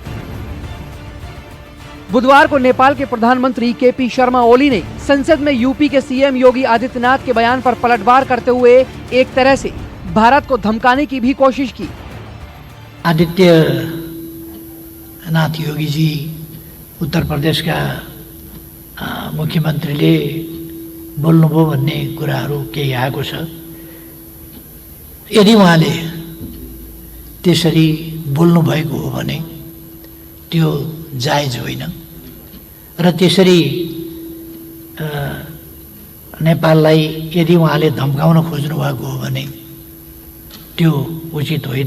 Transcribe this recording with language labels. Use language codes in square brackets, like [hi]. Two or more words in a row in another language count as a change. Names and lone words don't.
[hi] बुधवार को नेपाल के प्रधानमंत्री केपी शर्मा ओली ने संसद में यूपी के सीएम योगी आदित्यनाथ के बयान पर पलटवार करते हुए एक तरह से भारत को धमकाने की भी कोशिश की। [ne] आदित्यनाथ योगी जी उत्तर प्रदेश का मुख्यमन्त्रीले बोल्नुभयो भन्ने कुराहरू केही आएको छ। यदि उहाँले त्यसरी बोल्नु भएको हो भने त्यो जायज होइन र त्यसरी नेपाललाई यदि उहाँले धम्काउन खोज्नु भएको हो भने त्यो उचित होइन।